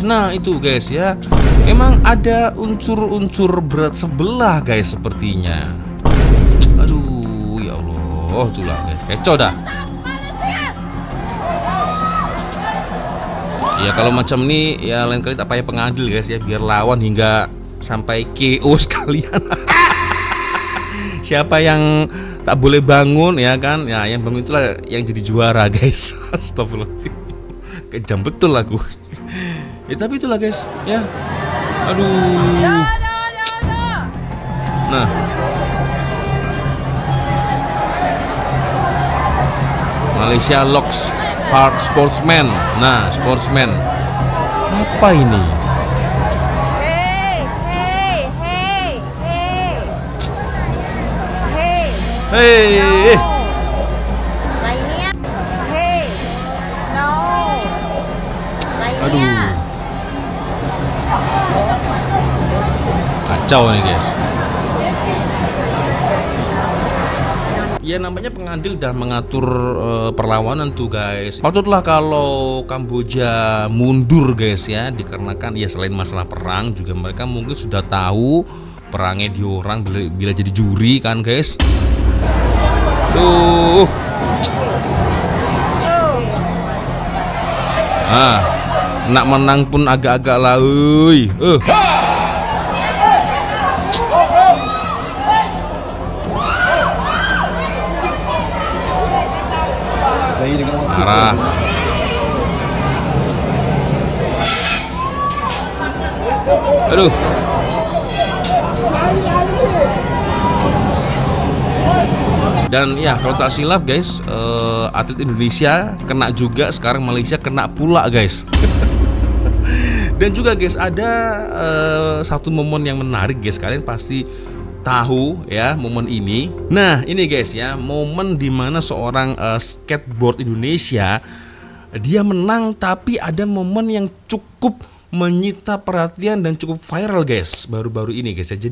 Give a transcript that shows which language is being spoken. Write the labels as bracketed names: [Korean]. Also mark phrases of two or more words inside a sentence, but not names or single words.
[Malay] Nah itu guys ya, memang ada unsur-unsur berat sebelah guys sepertinya. Aduh ya Allah, itulah guys, kecoh dah. Ya kalau macam ini ya lain kali tak payah pengadil guys ya, biar lawan hingga sampai KO sekalian. Siapa yang tak boleh bangun ya kan, ya yang bangun itulah yang jadi juara guys. Astagfirullahaladzim, kejam betul aku. Ya tapi itulah guys ya. Aduh. [English] Nah, Malaysia locks part sportsman. [Malay] Nah, sportsman. Apa ini? Hei. Lainnya. Hey. No. Lainnya. Aduh. Kacau nih guys. Ya namanya pengadil dan mengatur perlawanan tuh guys. Patutlah kalau Kamboja mundur guys ya, dikarenakan ya selain masalah perang juga mereka mungkin sudah tahu perangnya diorang bila jadi juri kan guys. Duh. Nak menang pun agak-agak lah euy. Marah. Aduh. Dan ya kalau tak silap guys, atlet Indonesia kena juga, sekarang Malaysia kena pula guys. Dan juga guys ada satu momen yang menarik guys, kalian pasti tahu ya momen ini. Nah ini guys ya, momen dimana seorang skateboard Indonesia dia menang, tapi ada momen yang cukup menyita perhatian dan cukup viral guys baru-baru ini guys ya.